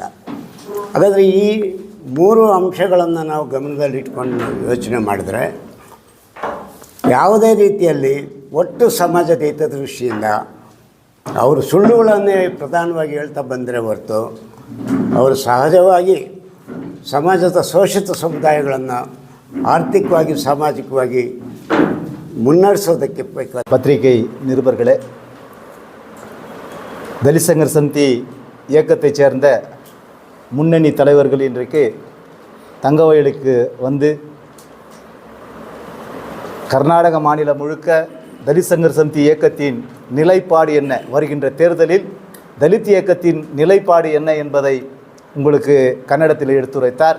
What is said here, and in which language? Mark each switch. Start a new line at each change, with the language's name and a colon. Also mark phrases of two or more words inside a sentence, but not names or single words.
Kannada: ಹಾಗಾದರೆ ಈ 3 ಅಂಶಗಳನ್ನು ನಾವು ಗಮನದಲ್ಲಿಟ್ಕೊಂಡು ಯೋಚನೆ ಮಾಡಿದ್ರೆ ಯಾವುದೇ ರೀತಿಯಲ್ಲಿ ಒಟ್ಟು ಸಮಾಜದ ಹಿತದೃಷ್ಟಿಯಿಂದ ಅವರು ಸುಳ್ಳುಗಳನ್ನೇ ಪ್ರಧಾನವಾಗಿ ಹೇಳ್ತಾ ಬಂದರೆ ಹೊರತು ಅವರು ಸಹಜವಾಗಿ ಸಮಾಜದ ಶೋಷಿತ ಸಮುದಾಯಗಳನ್ನು ಆರ್ಥಿಕವಾಗಿ ಸಾಮಾಜಿಕವಾಗಿ ಮುನ್ನಡೆಸೋದಕ್ಕೆ
Tamil: பத்திரிகை நிருபர்களே, தலித் சங்கர் சமிதி இயக்கத்தைச் சேர்ந்த முன்னணி தலைவர்கள் இன்றைக்கு தங்கவயலுக்கு வந்து கர்நாடக மாநிலம் முழுக்க தலித் சங்கர் சமிதி இயக்கத்தின் நிலைப்பாடு என்ன, வருகின்ற தேர்தலில் தலித் இயக்கத்தின் நிலைப்பாடு என்ன என்பதை உங்களுக்கு கன்னடத்தில் எடுத்துரைத்தார்.